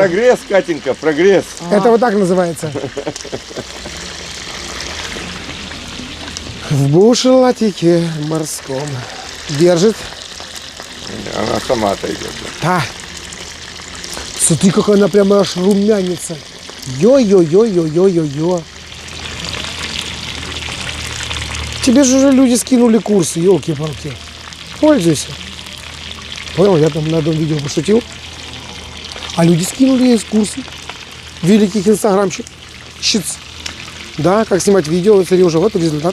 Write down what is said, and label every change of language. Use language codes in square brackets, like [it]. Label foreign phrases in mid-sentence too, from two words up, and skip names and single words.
[ru] Прогресс, Катенька, прогресс. Это вот так называется. В бушлатике морском. Держит. Она сама отойдет. Да. Смотри, как она прямо аж румянится. Йо-йо-йо-йо-йо-йо-йо. Тебе же уже люди скинули курсы, елки-палки. Пользуйся. Понял, я там на одном видео пошутил. А люди скинули ей курсы. Великих инстаграмщиков. Да, как снимать видео, смотри, уже вот результат.